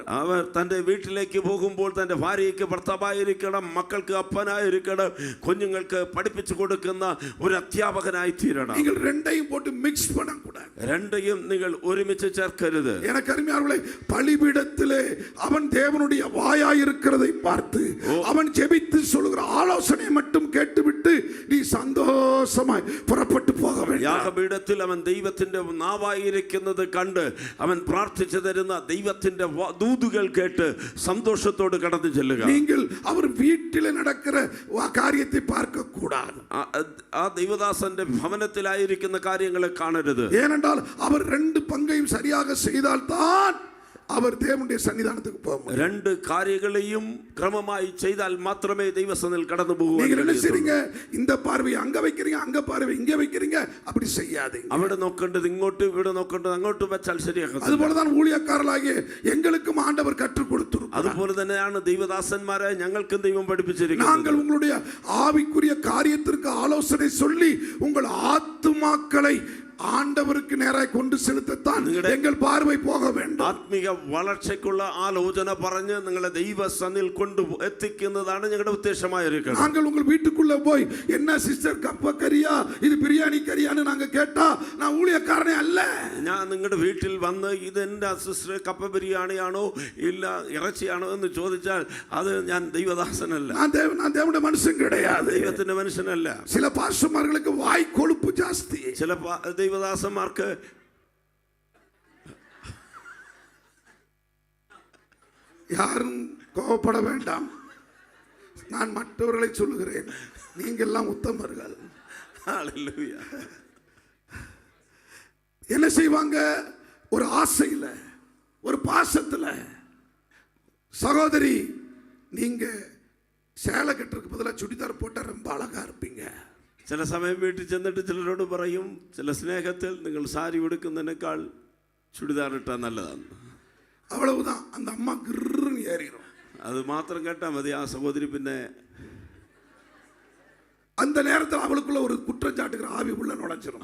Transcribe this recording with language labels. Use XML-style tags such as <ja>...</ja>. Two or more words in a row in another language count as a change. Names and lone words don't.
<ml>അവർ തന്റെ വീട്ടിലേക്ക് പോകുമ്പോൾ തന്റെ ഭാര്യയ്ക്ക് ഭർത്താവായിരിക്കണം, മക്കൾക്ക് അപ്പനായിരിക്കണം, കുഞ്ഞുങ്ങൾക്ക് പഠിപ്പിച്ചു കൊടുക്കുന്ന ഒരു അധ്യാപകനായി തീരണം.</ml> <ta>நீங்கள் ரெண்டையும் போட்டு மிக்ஸ் பண்ண கூடாது.</ta> <ml>രண்டையும் നിങ്ങൾ ഒരുമിച്ച് ചേർക്കരുത്.</ml> <ta>எனக்கு அருமையானவர்களே, பலிபீடத்திலே அவன் தேவனுடைய வாயாய் இருக்கிறதை பார்த்து அவன் ஜெபித்து சொல்லுகிற ஆலோசனை மட்டும் கேட்டுவிட்டு நீ சந்தோஷமாய் புறப்பட்டு போக வேண்டும்.</ta> <ml>യാഗപീഠത്തിൽ അവൻ ദൈവത്തിന്റെ നാവായിരിക്കുന്നത് കണ്ട് അവൻ പ്രാർത്ഥിച്ചു തരുന്ന ദൈവത്തിന്റെ ദൂതുകൾ കേട്ട് സന്തോഷത്തോട് കടന്നു ചെല്ലുക.</ml> <ta>நீங்கள் அவர் வீட்டிலே நடக்கிற காரியத்தை பார்க்க கூடாது.</ta> <ml>ആ ദൈവദാസന്റെ ഭവനത്തിലായിരിക്കുന്ന കാര്യങ്ങളെ കാണരുത്.</ml> <ta>ஏனென்றால் அவர் 2 பங்கையும் சரியாக செய்தால்தான் அவர் தேவனுடைய சன்னிதானத்துக்கு போக முடியும்.</ta> <ml>2 കാര്യങ്ങളെയും ക്രമമായി ചെയ്താൽ മാത്രമേ ദൈവസന്നിധിയിൽ കടന്നു</ml> <ta>நீங்க என்ன செய்றீங்க?</ta> <ml>പോകൂ.</ml> <ta>இந்த பார்வை அங்க வைக்கிறீங்க, அங்க பார்வை இங்க வைக்கிறீங்க, அப்படி செய்யாதீங்க.</ta> <ml>അവിടെ നോക്കേണ്ടത് ഇങ്ങോട്ട്, ഇവിടെ നോക്കേണ്ടത് അങ്ങോട്ട് വെച്ചാൽ ശരിയാകത്തില്ല.</ml> <ta>அதுபோலதான் ஊழியக்காரர்களாகிய எங்களுக்கும் ஆண்டவர் கற்றுக் கொடுத்திருக்கிறார்.</ta> <ml>അതുപോലെ തന്നെയാണ് ദൈവദാസന്മാരെ ഞങ്ങൾക്കും ദൈവം പഠിപ്പിച്ചിരിക്കുന്നത്.</ml> <ta>நாங்கள் உங்களுடைய ஆவிக்குரிய காரியத்திற்கு ஆலோசனை சொல்லி உங்கள் ஆத்துமாக்களை ஆண்டவருக்கு நேராய் கொண்டு செலுத்தத்தான் எங்கள் பார்வை போக வேண்டும்.</ta> <ml>ആത്മീക വളർച്ചയ്ക്കുള്ള ആലോചന പറഞ്ഞ് നിങ്ങളെ ദൈവസന്നിധിയിൽ കൊണ്ട് എത്തിക്കുന്നതാണ് ഞങ്ങളുടെ ഉദ്ദേശമായിരിക്കണം.</ml> <ta>நாங்கள் உங்கள் வீட்டுக்குள்ள போய் என்ன சிஸ்டர் கப்ப கறியா இது பிரியாணி கறியான்னு நாங்க கேட்டா நான் ஊழியக்காரனே அல்ல.</ta> <ml>ഞാൻ നിങ്ങളുടെ വീട്ടിൽ വന്ന് ഇത് എൻ്റെ സിസ്റ്റർ കപ്പ ബിരിയാണിയാണോ ഇല്ല ഇറച്ചിയാണോ എന്ന് ചോദിച്ചാൽ അത് ഞാൻ ദൈവദാസനല്ല,</ml> <ta>நான் தேவனுடைய மனுஷன் கிடையாது.</ta> <ml>ദൈവത്തിന്റെ മനുഷ്യനല്ല.</ml> <ta>சில பாஸ்டர்மார்களுக்கு வாய் கொழுப்பு ஜாஸ்தி.</ta> <ml>ചില ദൈവദാസന്മാർക്ക്</ml> <ta>யாரும் கோபப்பட வேண்டாம், நான் மற்றவர்களை சொல்லுகிறேன், நீங்க எல்லாம் உத்தமர்கள். ஹல்லேலூயா. என்ன செய்வாங்க? ஒரு ஆசையில ஒரு பாசத்துல, சகோதரி நீங்க சேலை கட்டுறதுக்கு பதிலாக சுடிதார் போட்டா ரொம்ப அழகா இருப்பீங்க.</ta> <ml>ചില സമയം വീട്ടിൽ ചെന്നിട്ട് ചിലരോട് പറയും, ചില സ്നേഹത്തിൽ നിങ്ങൾ സാരി ഉടുക്കുന്നതിനേക്കാൾ ചുടിദാർ ഇട്ടാൽ നല്ലതാണ്.</ml> <ta>அவ்வளவுதான், அந்த அம்மா கிருன்னு ஏறிடும்.</ta> <ml>അത് മാത്രം കേട്ടാൽ മതി, ആ സഹോദരി പിന്നെ</ml> <ta>அந்த நேரத்தில் அவளுக்குள்ள ஒரு குற்றச்சாட்டுகிற ஆவி உள்ள நுழைஞ்சிடும்.</ta>